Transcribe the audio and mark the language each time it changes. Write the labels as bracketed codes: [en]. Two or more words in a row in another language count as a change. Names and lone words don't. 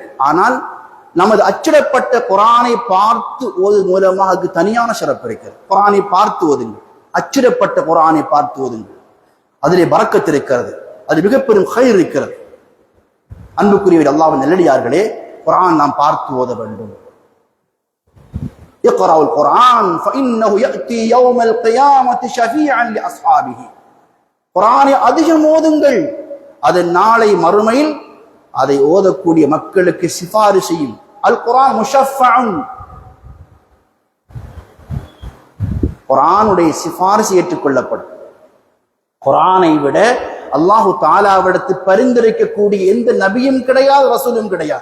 [ta] ஆனால் நமது அச்சிடப்பட்ட குர்ஆனை பார்த்து ஓது மூலமாக அதுக்கு தனியான சிறப்பு இருக்கிறது. குர்ஆனை பார்த்து ஓதுங்கள், அச்சிடப்பட்ட குர்ஆனை பார்த்து ஓதுங்கள், அதிலே பரக்கத் இருக்கிறது, அது மிக பெரும் கைர் இருக்கிறது. அன்புக்குரிய அல்லாஹ்வின் நல்லடியார்களே, குர்ஆன் நாம் பார்த்து ஓத வேண்டும். [ar] اقرأوا القرآن فإنه يأتي يوم القيامة شفيعا لأصحابه. [ta] குர்ஆனை அதிகம் ஓதுங்கள், அது நாளை மறுமையில் அதை ஓதக்கூடிய மக்களுக்கு சிபாரிசு செய்யும். [ar] القرآن مشفع, [ta] குர்ஆனுடைய சிபாரிசு ஏற்றுக்கொள்ளப்படும். குர்ஆனை விட [ar] الله تعالى [ta] பரிந்துரைக்கக்கூடிய எந்த நபியும் கிடையாது, ரசூலும் கிடையாது.